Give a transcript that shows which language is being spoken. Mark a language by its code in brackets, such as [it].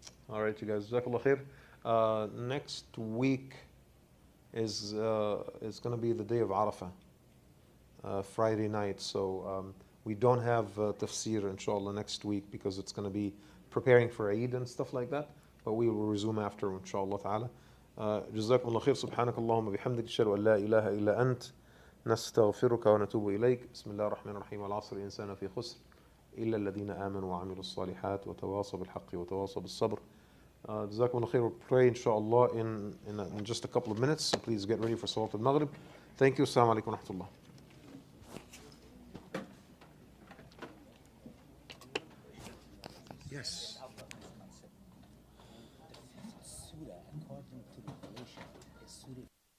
[en] All right, you guys. Jazakallah khair. Next week is going to be the day of Arafah, Friday night. So we don't have Tafseerah, inshallah, next week because it's going to be preparing for Eid and stuff like that. But we will resume after, inshallah ta'ala. [ar] جزاكم الله خير سبحانك اللهم وبحمدك أشهد أن لا إله إلا أنت نستغفرك ونتوب إليك بسم الله الرحمن الرحيم والعصر الإنسان في خسر إلا الذين آمنوا وعملوا الصالحات وتواصوا بالحق وتواصوا بالصبر. جزاكم الله خير. [en] We'll pray inshallah in just a couple of minutes. So please get ready for Salat al-Maghrib. Thank you. Assalamu alaikum wa rahmatullah. Yes. The fifth surah, according to Revelation, is Surah